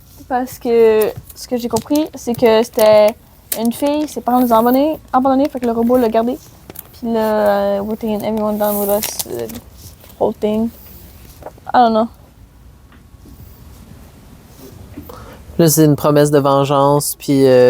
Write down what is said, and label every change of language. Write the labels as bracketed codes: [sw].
[fr] Parce que ce que j'ai compris, c'est que c'était une fille, ses parents les ont abandonnés, fait que le robot l'a gardé. Puis là, We're Taking Everyone Down With Us, [en] whole thing. I don't know. [fr] Là, c'est une promesse de vengeance, puis